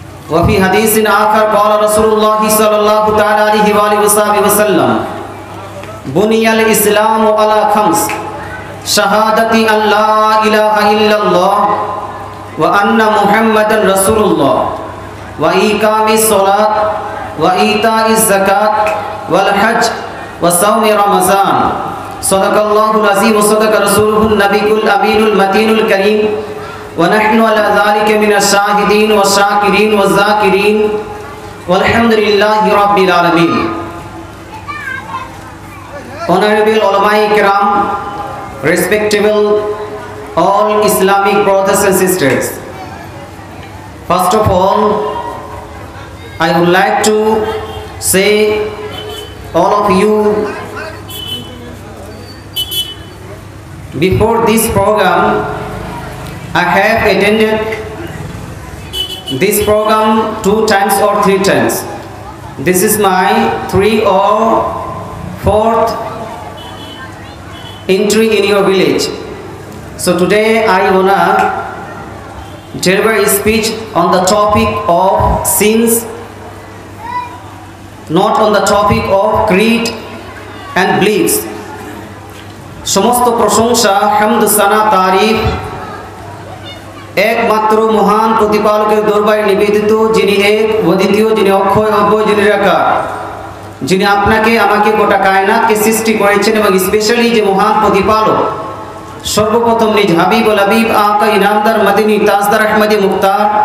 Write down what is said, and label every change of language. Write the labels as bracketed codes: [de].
[ar] وفي حديث آخر قال رسول الله صلى الله تعالى عليه وآله وسلم: بني الإسلام على خمس: شهادة أن لا إله إلا الله وأن محمدا رسول الله وإقام الصلاة وإيتاء الزكاة والحج وصوم رمضان. صدق الله العظيم وصدق رسوله النبي الأمين المتين الكريم، ونحن على ذلك من الشاهدين والشاكرين والذاكرين والحمد لله رب العالمين. [en] Honorable ulama kiram, respectable all Islamic brothers and sisters, first of all, I would like to say all of you, before this program I have attended this program 2 times or 3 times. This is my 3 or 4th entry in your village. So today I wanna deliver a speech on the topic of sins, not on the topic of creed and beliefs. [bn] সমস্ত প্রশংসা, হামদ, সানা, তারিফ একমাত্র মহান প্রতিপালকের দরবারে নিবেদিত, যিনি এক, অদ্বিতীয়, যিনি অক্ষয়, অব্যয়, যিনি নিরাকার, যিনি আপনাকে আমাকে গোটা কায়নাতকে সৃষ্টি করেছেন, এবং স্পেশালি যে মহান প্রতিপালক সর্বপ্রথম নিজ হাবিব ও হাবিব আকা ইনামদার মদিনী তাজদার আহমদী মুক্তার